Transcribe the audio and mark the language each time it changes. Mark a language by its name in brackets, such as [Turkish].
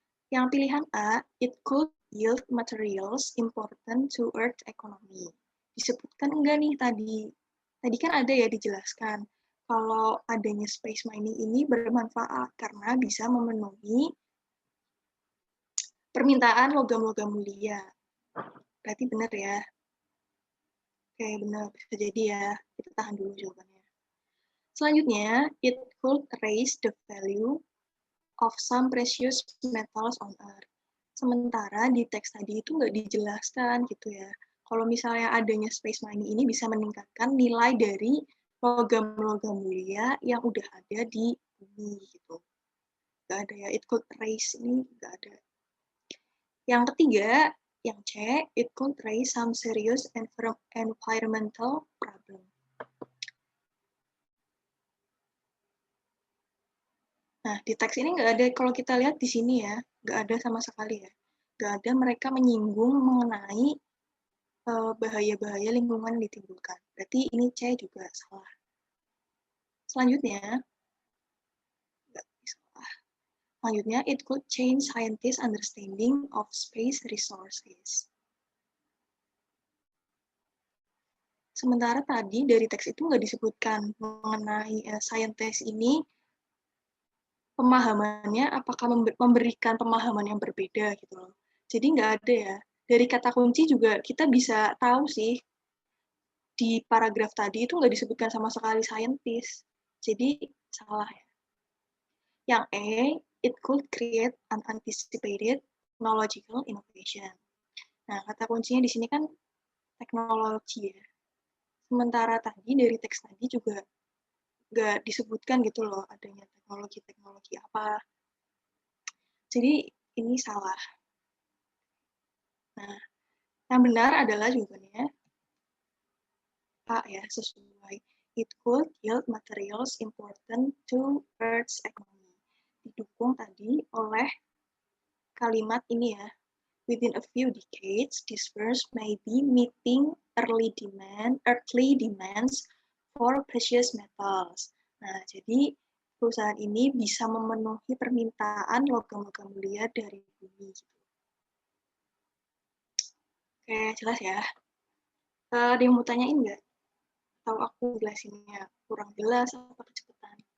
[Indonesian] Yang pilihan A, [English] it could yield materials important to Earth economy. [Indonesian] Disebutkan enggak nih tadi? Tadi kan ada ya dijelaskan kalau adanya space mining ini bermanfaat karena bisa memenuhi permintaan logam-logam mulia. Berarti benar ya? Oke, benar. Bisa jadi ya. Kita tahan dulu jawabannya. Selanjutnya, [English] it could raise the value of some precious metals on Earth. [Indonesian] Sementara di teks tadi itu nggak dijelaskan gitu ya. Kalau misalnya adanya space mining ini bisa meningkatkan nilai dari logam-logam mulia yang udah ada di bumi gitu. Nggak ada ya, [English] it could raise [Indonesian] ini nggak ada. Yang ketiga, yang C, [English] it could raise some serious environmental problem. [Indonesian] Nah, di teks ini nggak ada, kalau kita lihat di sini ya, nggak ada sama sekali ya. Nggak ada mereka menyinggung mengenai bahaya-bahaya lingkungan yang ditimbulkan. Berarti ini C juga salah. Selanjutnya, nggak salah. Selanjutnya, [English] it could change scientists' understanding of space resources. [Indonesian] Sementara tadi dari teks itu nggak disebutkan mengenai scientist ini pemahamannya apakah memberikan pemahaman yang berbeda gitu loh. Jadi nggak ada ya. Dari kata kunci juga kita bisa tahu sih di paragraf tadi itu nggak disebutkan sama sekali scientist. Jadi salah ya. Yang E, [English] it could create unanticipated technological innovation. [Indonesian] Nah, kata kuncinya di sini kan teknologi ya. Sementara tadi dari teks tadi juga nggak disebutkan gitu loh adanya teknologi-teknologi apa. Jadi ini salah. Nah, yang benar adalah jawabannya A ya, sesuai. [English] It could yield materials important to Earth's economy. [Indonesian] Didukung tadi oleh kalimat ini ya. [English] Within a few decades, this verse may be meeting earthly demands for precious metals. [Indonesian] Nah, jadi perusahaan ini bisa memenuhi permintaan logam-logam mulia dari bumi. Oke, jelas ya. Ada yang mau tanyain nggak? Atau aku jelasinnya kurang jelas atau kecepatan?